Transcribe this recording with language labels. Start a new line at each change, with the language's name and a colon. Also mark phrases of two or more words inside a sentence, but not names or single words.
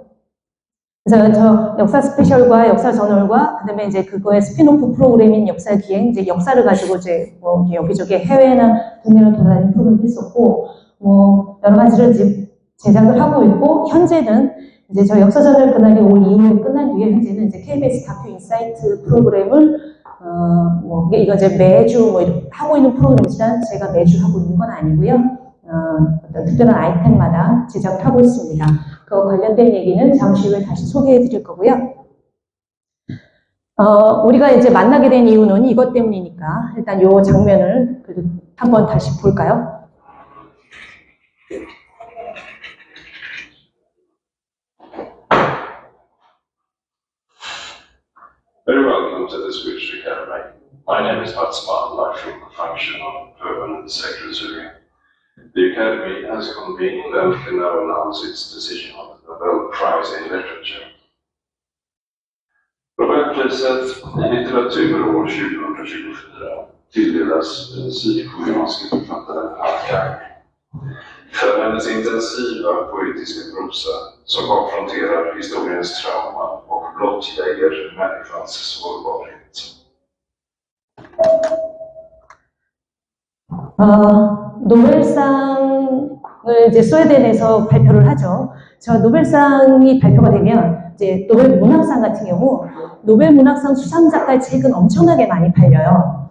Korean: 그래서 저 역사 스페셜과 역사 저널과 그다음에 이제 그거의 스피노프 프로그램인 역사 기행, 이제 역사를 가지고 이제 여기저기 해외나 국내를 돌아다니는 프로그램도 했었고 여러 가지를 이제 제작을 하고 있고 현재는 이제 저 역사 저널 그날이 올 2월에 끝난 뒤에 현재는 이제 KBS 다큐 인사이트 프로그램을 이거 이제 매주 하고 있는 프로그램이지만 제가 매주 하고 있는 건 아니고요. 어떤 특별한 아이템마다 제작을 하고 있습니다. 그 관련된 얘기는 잠시 후에 다시 소개해 드릴 거고요. 우리가 이제 만나게 된 이유는 이것 때문이니까 일단 이 장면을 한번 다시 볼까요?
English: Very welcome to the Swedish Academy. My name is Mats Malm, functional permanent secretary. The Academy has convened and can now announce its decision on the Nobel Prize in Literature.
Swedish: Nobelpriset i litteratur år 2024 tilldelas den sydkoreanske författaren Han Kang för hennes intensiva poetiska prosa som konfronterar historiens trauma och blottlägger människans sårbarhet.
Korean: 노벨상을 이제 스웨덴에서 발표를 하죠. 저 노벨상이 발표가 되면 이제 노벨 문학상 같은 경우 노벨 문학상 수상작가의 책은 엄청나게 많이 팔려요.